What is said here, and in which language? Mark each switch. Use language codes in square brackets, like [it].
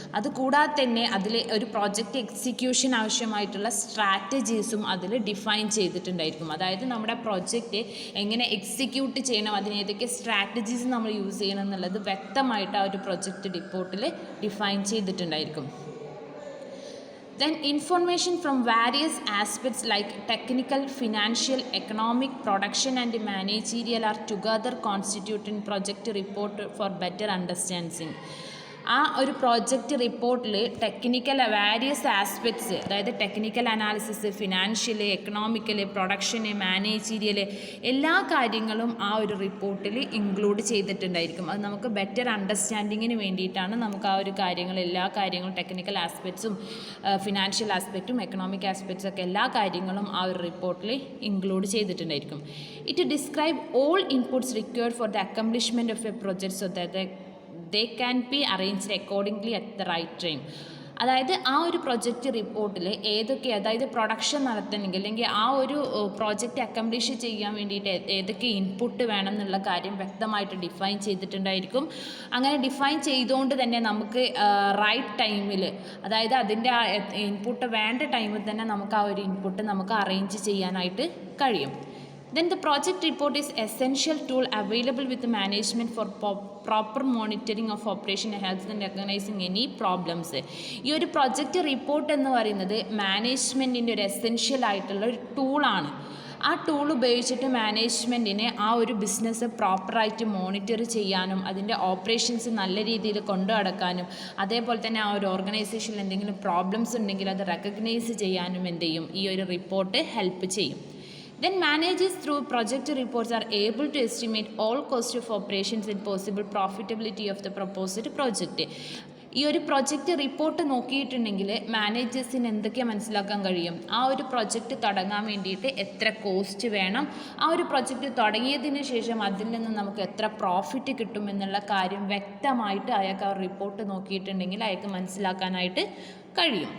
[ml] അതുകൂടാതെ തന്നെ അതിൽ ഒരു പ്രോജക്റ്റ് എക്സിക്യൂഷൻ ആവശ്യമായിട്ടുള്ള സ്ട്രാറ്റജീസും അതിൽ ഡിഫൈൻ ചെയ്തിട്ടുണ്ടായിരിക്കും. അതായത് നമ്മുടെ പ്രൊജക്റ്റ് എങ്ങനെ എക്സിക്യൂട്ട് ചെയ്യണം, അതിന് ഏതൊക്കെ സ്ട്രാറ്റജീസ് നമ്മൾ യൂസ് ചെയ്യണം എന്നുള്ളത് വ്യക്തമായിട്ട് ആ ഒരു പ്രൊജക്റ്റ് റിപ്പോർട്ടിൽ define ചെയ്തിട്ടുണ്ടായിരിക്കും. [en] Then information from various aspects like technical, financial, economic, production and managerial are together constituting project report for better understanding. [ml] ആ ഒരു പ്രോജക്റ്റ് റിപ്പോർട്ടിൽ ടെക്നിക്കൽ വാരിയസ് ആസ്പെക്ട്സ്, അതായത് technical analysis, financial, economical, production, managerial, എല്ലാ കാര്യങ്ങളും ആ ഒരു റിപ്പോർട്ടിൽ include ചെയ്തിട്ടുണ്ടായിരിക്കും. അത് നമുക്ക് ബെറ്റർ അണ്ടർസ്റ്റാൻഡിങ്ങിന് വേണ്ടിയിട്ടാണ് നമുക്ക് ആ ഒരു എല്ലാ കാര്യങ്ങളും ടെക്നിക്കൽ ആസ്പെക്ട്സും ഫിനാൻഷ്യൽ ആസ്പെക്റ്റും എക്കണോമിക് ആസ്പെക്ട്സും ഒക്കെ എല്ലാ കാര്യങ്ങളും ആ ഒരു റിപ്പോർട്ടിൽ include ചെയ്തിട്ടുണ്ടായിരിക്കും. [en] It describe all inputs required for the accomplishment of a project so that they can be arranged accordingly at the right time. [ml] അതായത് ആ ഒരു പ്രൊജക്റ്റ് റിപ്പോർട്ടിൽ ഏതൊക്കെ, അതായത് പ്രൊഡക്ഷൻ നടത്തണമെങ്കിൽ അല്ലെങ്കിൽ ആ ഒരു പ്രോജക്റ്റ് അക്കംപ്ലിഷ് ചെയ്യാൻ വേണ്ടിയിട്ട് ഏതൊക്കെ ഇൻപുട്ട് വേണം എന്നുള്ള കാര്യം വ്യക്തമായിട്ട് ഡിഫൈൻ ചെയ്തിട്ടുണ്ടായിരിക്കും. അങ്ങനെ ഡിഫൈൻ ചെയ്തുകൊണ്ട് തന്നെ നമുക്ക് റൈറ്റ് ടൈമിൽ, അതായത് അതിൻ്റെ ആ ഇൻപുട്ട് വേണ്ട ടൈമിൽ തന്നെ നമുക്ക് ആ ഒരു ഇൻപുട്ട് നമുക്ക് അറേഞ്ച് ചെയ്യാനായിട്ട് കഴിയും. [en] Then the project report is essential tool available with the management for proper monitoring of operation health and recognizing any problems. [ml] ഈ ഒരു പ്രൊജക്റ്റ് റിപ്പോർട്ട് എന്ന് പറയുന്നത് മാനേജ്മെൻറ്റിൻ്റെ ഒരു എസെൻഷ്യൽ ആയിട്ടുള്ള ഒരു ടൂളാണ്. ആ ടൂൾ ഉപയോഗിച്ചിട്ട് മാനേജ്മെൻറ്റിനെ ആ ഒരു ബിസിനസ് പ്രോപ്പറായിട്ട് മോണിറ്റർ ചെയ്യാനും അതിൻ്റെ ഓപ്പറേഷൻസ് നല്ല രീതിയിൽ കൊണ്ടു നടക്കാനും അതേപോലെ തന്നെ ആ ഒരു ഓർഗനൈസേഷനിൽ എന്തെങ്കിലും പ്രോബ്ലംസ് ഉണ്ടെങ്കിൽ അത് റെക്കഗ്നൈസ് ചെയ്യാനും എന്ത് ചെയ്യും, ഈ ഒരു റിപ്പോർട്ട് ഹെൽപ്പ് ചെയ്യും. [en] Then managers through project reports are able to estimate all cost of operations and possible profitability of the proposed project. [ml] ഈ ഒരു പ്രൊജക്റ്റ് റിപ്പോർട്ട് നോക്കിയിട്ടുണ്ടെങ്കിൽ മാനേജേഴ്സിന് എന്തൊക്കെയാണ് മനസ്സിലാക്കാൻ കഴിയും, ആ ഒരു പ്രൊജക്റ്റ് തുടങ്ങാൻ വേണ്ടിയിട്ട് എത്ര കോസ്റ്റ് വേണം, ആ ഒരു പ്രൊജക്റ്റ് തുടങ്ങിയതിന് ശേഷം അതിൽ നിന്ന് നമുക്ക് എത്ര പ്രോഫിറ്റ് കിട്ടും എന്നുള്ള കാര്യം വ്യക്തമായിട്ട് അയാൾക്ക് ആ റിപ്പോർട്ട് നോക്കിയിട്ടുണ്ടെങ്കിൽ അയാൾക്ക് മനസ്സിലാക്കാനായിട്ട് കഴിയും.